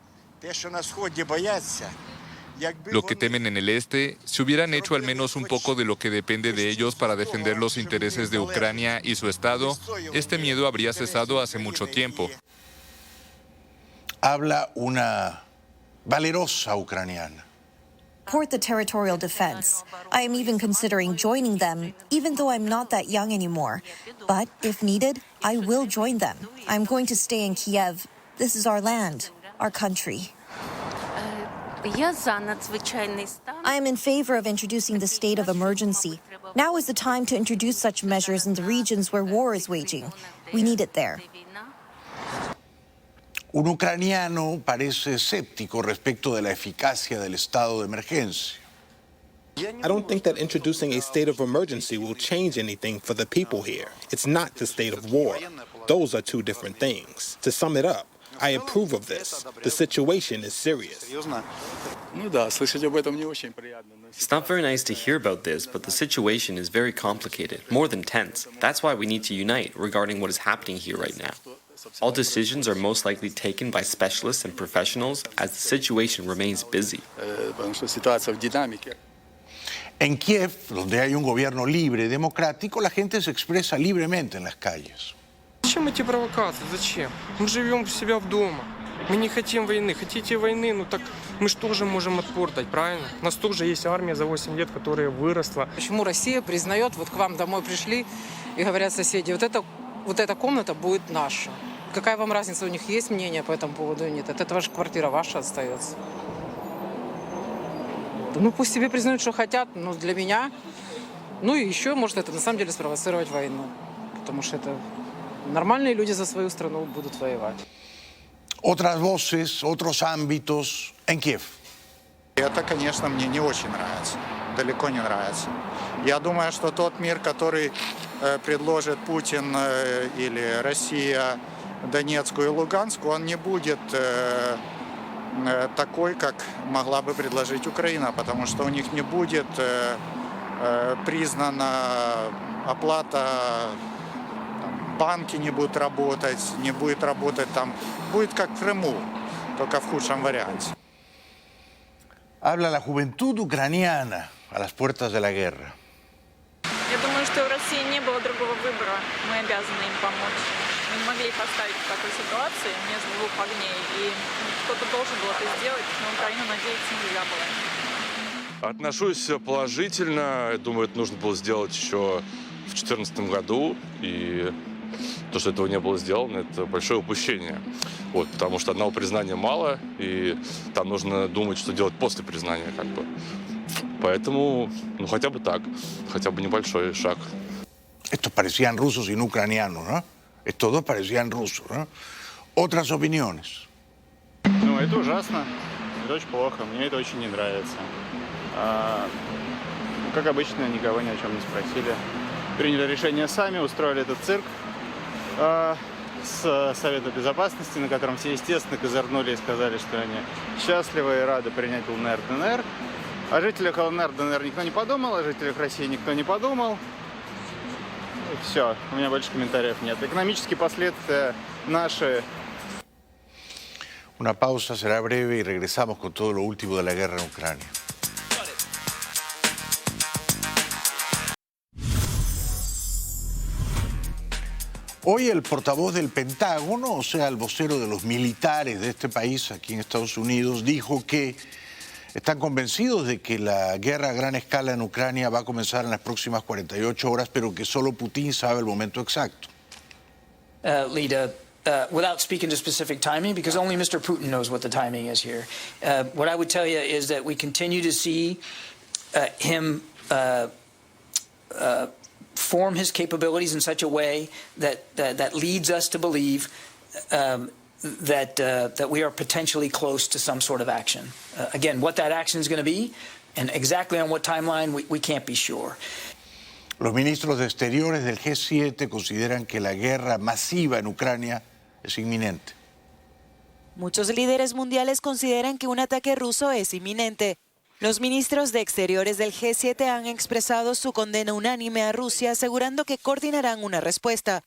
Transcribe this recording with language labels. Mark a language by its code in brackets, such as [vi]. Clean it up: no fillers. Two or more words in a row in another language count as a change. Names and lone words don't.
[es] Lo que temen en el este, si hubieran hecho al menos un poco de lo que depende de ellos para defender los intereses de Ucrania y su Estado, este miedo habría cesado hace mucho tiempo. Habla una valerosa ucraniana. [en] Support the territorial defense. I am even considering joining them, even though I'm not that young anymore. But if needed, I will join them. I'm going to stay in Kiev. This is our land, our country. I am in favor of introducing the state of emergency. Now is the time to introduce such measures in the regions where war is waging. We need it there. [es] Un ucraniano parece escéptico respecto de la eficacia del estado de emergencia. [en] I don't think that introducing a state of emergency will change anything for the people here. It's not the state of war. Those are two different things. To sum it up, I approve of this. The situation is serious. It's not very nice to hear about this, but the situation is very complicated, more than tense. That's why we need to unite regarding what is happening here right now. All decisions are most likely taken by specialists and professionals as the situation remains busy. [es] En Kiev, donde hay un gobierno libre y democrático, la gente se expresa libremente en las calles. [ru] Зачем эти провокации? Зачем? Мы живем у себя дома. Мы не хотим войны. Хотите войны? Ну так мы же тоже можем отпор дать, правильно? У нас тоже есть армия за 8 лет, которая выросла. Почему Россия признает, вот к вам домой пришли и говорят соседи, вот эта комната будет наша? Какая вам разница, у них есть мнение по этому поводу или нет? От этого же квартира ваша остается. Ну пусть себе признают, что хотят, но для меня... Ну и еще может это на самом деле спровоцировать войну. Потому что это нормальные люди за свою страну будут воевать. [es] Otras voces, otros ámbitos en Kiev. [ru] Это, конечно, мне не очень нравится. Далеко не нравится. Я думаю, что тот мир, который предложит Путин или Россия Донецку и Луганску, он не будет такой, как могла бы предложить Украина, потому что у них не будет признана оплата, банки не будут работать, не будет работать там. Будет как в Крыму, только в худшем варианте. [es] Habla la juventud ucraniana a las puertas de la guerra. [ru] Я думаю, что у России не было другого выбора. Мы обязаны им помочь. Мы не могли их оставить в такой ситуации между двух огней. И кто-то должен был это сделать, но Украина, надеяться нельзя было. Отношусь положительно. Я думаю, это нужно было сделать еще в 2014 году. И то, что этого не было сделано, это большое упущение. Вот, потому что одного признания мало, и там нужно думать, что делать после признания, как бы. Поэтому, ну, хотя бы так, хотя бы небольшой шаг. [es] Estos parecían rusos y no ucranianos, ¿no? Estos dos parecían rusos, ¿no? Otras opiniones. [ru] Ну, это ужасно. Это очень плохо. Мне это очень не нравится. Как обычно, никого ни о чем не спросили. Приняли решение сами, устроили этот цирк с Совета Безопасности, на котором все, естественно, козырнули и сказали, что они счастливы и рады принять ЛНР, ДНР. О жителях ЛНР, ДНР никто не подумал, о жителях России никто не подумал. И все, у меня больше комментариев нет. Экономические последствия наши. [es] Una pausa, será breve y regresamos con todo lo último de la guerra en Ucrania. Hoy el portavoz del Pentágono, o sea, el vocero de los militares de este país aquí en Estados Unidos, dijo que están convencidos de que la guerra a gran escala en Ucrania va a comenzar en las próximas 48 horas, pero que solo Putin sabe el momento exacto. [en] Lita, without speaking to specific timing, because only Mr. Putin knows what the timing is here, what I would tell you is that we continue to see him form his capabilities in such a way that leads us to believe that we are potentially close to some sort of action. Again, what that action is going to be and exactly on what timeline, we can't be sure. [es] Los ministros de Exteriores del G7 consideran que la guerra masiva en Ucrania es inminente. Muchos líderes mundiales consideran que un ataque ruso es inminente. Los ministros de Exteriores del G7 han expresado su condena unánime a Rusia, asegurando que coordinarán una respuesta.